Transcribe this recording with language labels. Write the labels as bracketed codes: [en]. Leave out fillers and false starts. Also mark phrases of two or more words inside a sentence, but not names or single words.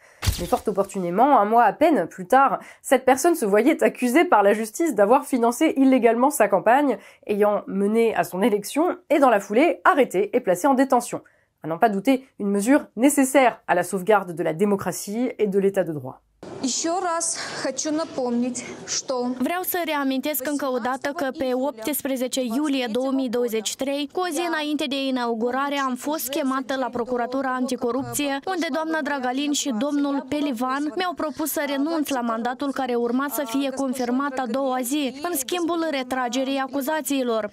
[fr] Mais fort opportunément, un mois à peine plus tard, cette personne se voyait accusée par la justice d'avoir financé illégalement sa campagne, ayant mené à son élection, et dans la foulée, arrêtée et placée en détention. À n'en pas douter, une mesure nécessaire à la sauvegarde de la démocratie et de l'état de droit. [ro] Vreau să reamintesc încă o dată că pe 18 iulie 2023, cu o zi înainte de inaugurare, am fost chemată la Procuratura Anticorupție, unde doamna Dragalin și domnul Pelivan mi-au propus să renunț la mandatul care urma să fie confirmat a doua zi, în schimbul retragerii acuzațiilor.